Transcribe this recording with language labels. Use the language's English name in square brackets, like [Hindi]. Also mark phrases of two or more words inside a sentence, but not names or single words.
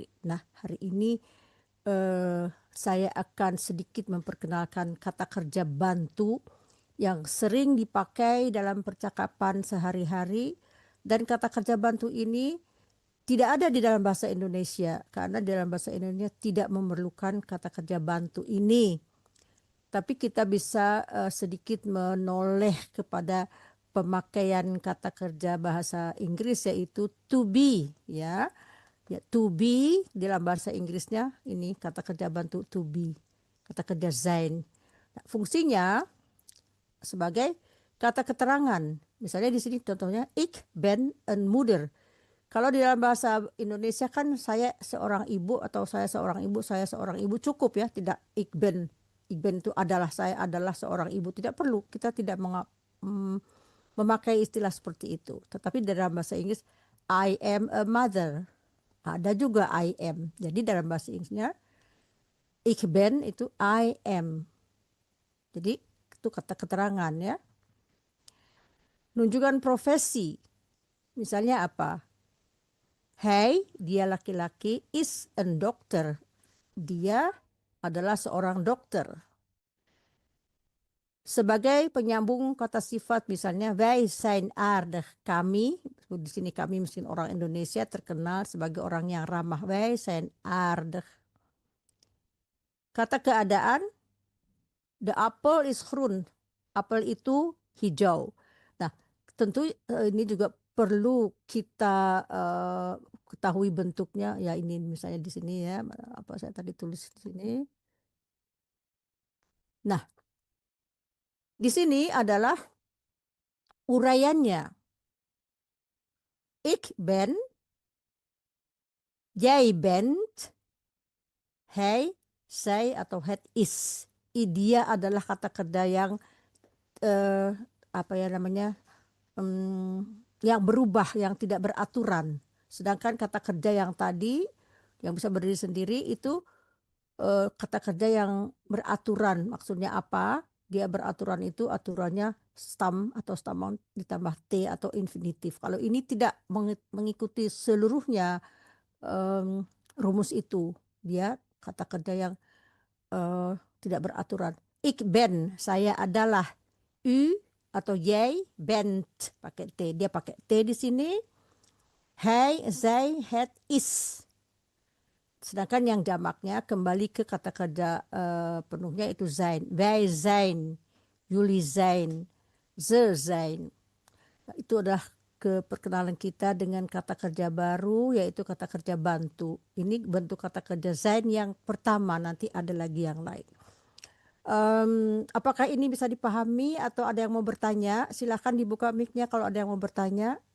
[Indonesian] Nah, hari ini saya akan sedikit memperkenalkan kata kerja bantu yang sering dipakai dalam percakapan sehari-hari, dan kata kerja bantu ini tidak ada di dalam bahasa Indonesia karena dalam bahasa Indonesia tidak memerlukan kata kerja bantu ini. Tapi kita bisa sedikit menoleh kepada pemakaian kata kerja bahasa Inggris, yaitu [English] to be, [Indonesian] ya. Ya, [English] to be [Indonesian] dalam bahasa Inggrisnya ini kata kerja bantu [English] to be, [Indonesian] kata kerja sein. Nah, fungsinya sebagai kata keterangan. Misalnya di sini contohnya [Dutch] ik ben een moeder. [Indonesian] Kalau di dalam bahasa Indonesia kan saya seorang ibu atau saya seorang ibu cukup, ya, tidak [Dutch] ik ben [Indonesian] itu adalah, saya adalah seorang ibu, tidak perlu, kita tidak memakai istilah seperti itu. Tetapi dalam bahasa Inggris [English] I am a mother. [Indonesian] Ada juga [English] I am. [Indonesian] Jadi dalam bahasa Inggrisnya [Dutch] ik ben [Indonesian] itu [English] I am. [Indonesian] Jadi itu kata keterangan, ya. Nunjukkan profesi. Misalnya apa? Hij, dia laki-laki, [English] is a doctor. [Indonesian] Dia adalah seorang dokter. Sebagai penyambung kata sifat, misalnya [Dutch] wij zijn aardig, [Indonesian] kami, di sini kami mungkin orang Indonesia terkenal sebagai orang yang ramah, [Dutch] wij zijn aardig. [Indonesian] Kata keadaan, [English] the apple [Dutch] is groen, [Indonesian] apel itu hijau. Nah, tentu ini juga perlu kita ketahui bentuknya, ya, ini misalnya di sini, ya, apa saya tadi tulis di sini. Nah, di sini adalah uraiannya. [Dutch] Ik ben, jij bent, hij, zij atau het is. [Indonesian] Dia adalah kata kerja yang apa ya namanya, yang berubah, yang tidak beraturan. Sedangkan kata kerja yang tadi yang bisa berdiri sendiri itu kata kerja yang beraturan. Maksudnya apa? Dia beraturan itu aturannya stam atau stamon ditambah t atau infinitif. Kalau ini tidak mengikuti seluruhnya rumus itu, dia kata kerja yang tidak beraturan. [Dutch] Ik ben, [Indonesian] saya adalah. U atau [Dutch] jij bent [Indonesian] pakai t, dia pakai t di sini. [Dutch] Hij, zij, het is. [Indonesian] Sedangkan yang jamaknya kembali ke kata kerja penuhnya itu zijn. [Dutch] Wij zijn, jullie zijn, ze zijn. [Indonesian] Nah, itu adalah perkenalan kita dengan kata kerja baru, yaitu kata kerja bantu. Ini bentuk kata kerja zijn yang pertama, nanti ada lagi yang lain. Apakah ini bisa dipahami atau ada yang mau bertanya? Silahkan dibuka mic-nya kalau ada yang mau bertanya.